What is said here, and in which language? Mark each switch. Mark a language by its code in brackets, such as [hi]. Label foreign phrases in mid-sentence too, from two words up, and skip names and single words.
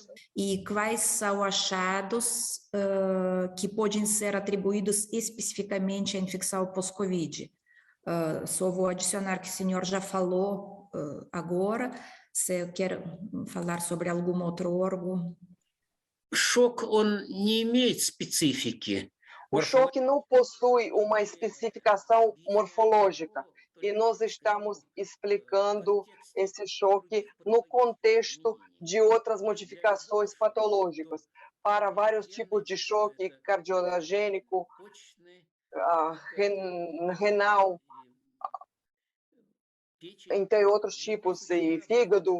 [pt] E quais são achados que podem ser atribuídos especificamente à infecção pós-Covid? Só vou adicionar que o senhor já falou agora. Se quer falar sobre algum outro órgão. [ru] шок, он не имеет специфики. [pt] O choque não possui uma especificação morfológica e nós estamos explicando esse choque no contexto de outras modificações patológicas para vários tipos de choque cardiogênico, renal, entre outros tipos, e fígado.